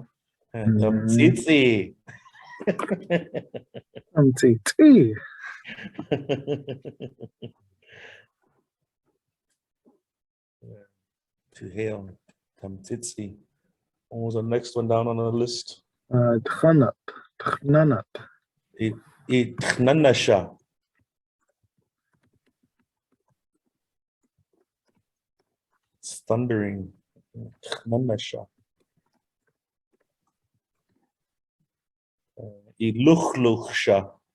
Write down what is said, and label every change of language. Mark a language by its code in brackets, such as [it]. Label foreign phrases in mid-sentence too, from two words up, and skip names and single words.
[yak] Tamc. MTT. [en] To hail. [yak] Tamc. [en] What was the next one down on the list? [yak] Nánat. Nánat. Wínaša. [en] It's thundering. [yak] Wínaša. Ipúuyša.